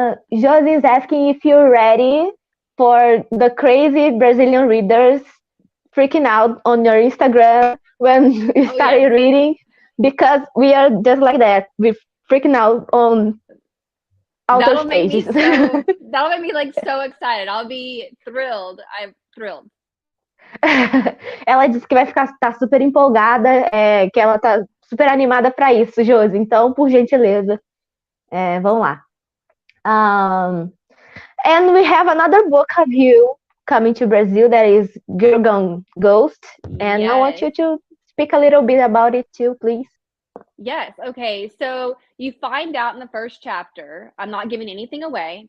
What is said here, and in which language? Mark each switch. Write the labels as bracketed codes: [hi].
[en] Josie is asking if you're ready for the crazy Brazilian readers freaking out on your Instagram when you started reading, because we are just like that. We're freaking out on author's pages. That'll make me like so excited. I'll be thrilled. I'm thrilled. [pt] Ela disse que vai tá super empolgada, que ela tá super animada para isso, Josi. Então, por gentileza, vamos lá. [en] And we have another book of you coming to Brazil that is Girl Gone Ghost. And I want you to speak a little bit about it too, please. Yes. Okay. So you find out in the first chapter, I'm not giving anything away.